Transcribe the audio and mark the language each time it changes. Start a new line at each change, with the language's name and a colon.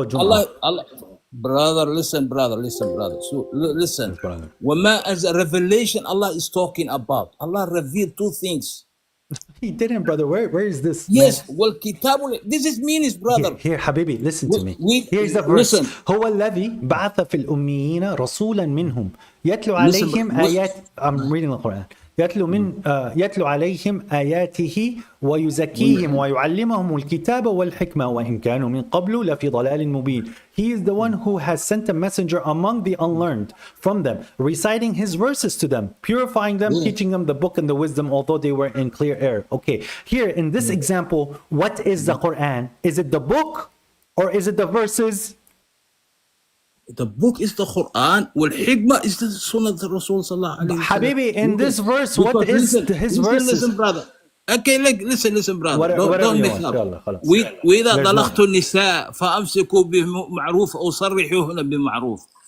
English: Allah, Jum'ah. brother, listen, brother. So, listen. Yes, brother. Wama as a revelation Allah is talking about. Allah revealed two things. He didn't, brother. Where is this? Yes, man? well, kitabul. This is means, brother. Here, Habibi, listen to me. Here's the verse. Listen.
Arabic: هو الذي بعث في الأميين رسولا منهم يتلو
English: Listen,
Arabic: عليهم
English: but-
Arabic: آيات.
English: I'm reading the Quran.
Arabic: يتلو عليهم آياته ويزكيهم ويعلمهم الكتاب والحكمة وإن كانوا من قبل لفي ضلال مبين.
English: He is the one who has sent a messenger among the unlearned from them, reciting his verses to them, purifying them, teaching them the book and the wisdom, although they were in clear error. Okay, here in this example, what is the Quran? Is it the book or is it the verses? The book is the Quran, wal hikmah is the Sunnah of Rasul sallallahu alaihi wasallam. Habibi, in this verse, what is his verses? Listen, brother. Okay, listen, brother. Don't mix up.
Arabic: خلاص. وإذا طلقتم النساء فأمسكوا بمعروف أو صرحوهن بمعروف.